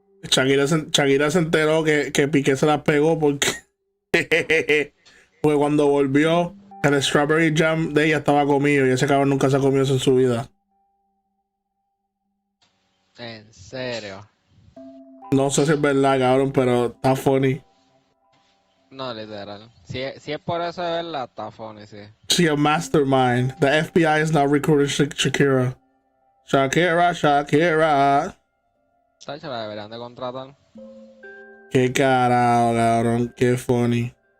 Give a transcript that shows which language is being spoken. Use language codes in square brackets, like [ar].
[es] Shakira se enteró que Piqué se la pegó porque pues cuando volvió el [en] strawberry jam [es] de ella estaba comido y ese cabrón nunca se ha comido eso en su vida. En serio. No sé si es verdad, cabrón, pero está funny. No, literal. Si es por eso de verdad, está funny, sí. [en] She a mastermind. The FBI is now recruiting Shakira. Shakira. [es] Tacho, la deberían de contratar. Qué carajo, cabrón. Qué funny.